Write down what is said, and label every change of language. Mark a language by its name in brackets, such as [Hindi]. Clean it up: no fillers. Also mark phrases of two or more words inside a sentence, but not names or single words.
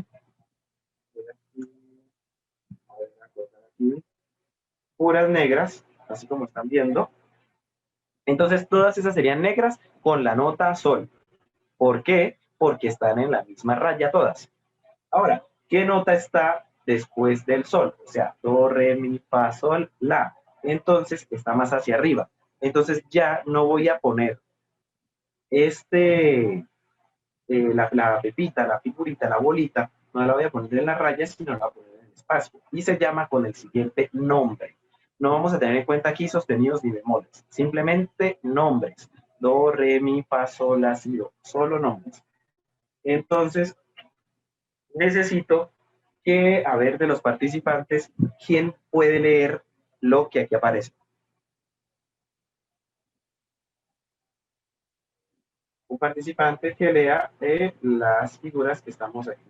[Spanish] Voy a cortar aquí. Puras negras, así como están viendo. Entonces todas esas serían negras con la nota sol. ¿Por qué? Porque están en la misma raya todas. Ahora, ¿qué nota está después del sol? O sea, do, re, mi, fa, sol, la. Entonces está más hacia arriba. Entonces ya no voy a poner la pepita, la figurita, la bolita, no la voy a poner en la raya, sino la voy a poner en el espacio. Y se llama con el siguiente nombre. No vamos a tener en cuenta aquí sostenidos ni bemoles, simplemente nombres. Do, re, mi, fa, sol, la, si, do. Solo nombres. Entonces, necesito que, a ver, de los participantes, ¿quién puede leer lo que aquí aparece? Un participante que lea las figuras que estamos aquí.